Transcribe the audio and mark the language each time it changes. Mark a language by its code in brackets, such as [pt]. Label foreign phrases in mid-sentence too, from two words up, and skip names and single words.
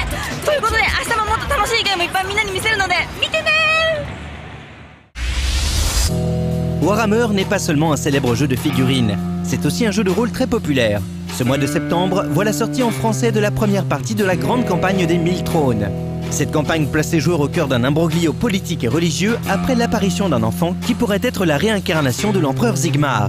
[ja] ということで明日ももっと楽しいゲームいっぱいみんなに見せるので見てね。 [fr] Warhammer n'est pas seulement un célèbre jeu de figurines, c'est aussi un jeu de rôle très populaire. Ce mois de septembre voit la sortie en français de la première partie de la grande campagne des 1000 trônes. Cette campagne place les joueurs au cœur d'un imbroglio politique et religieux après l'apparition d'un enfant qui pourrait être la réincarnation de l'empereur Sigmar.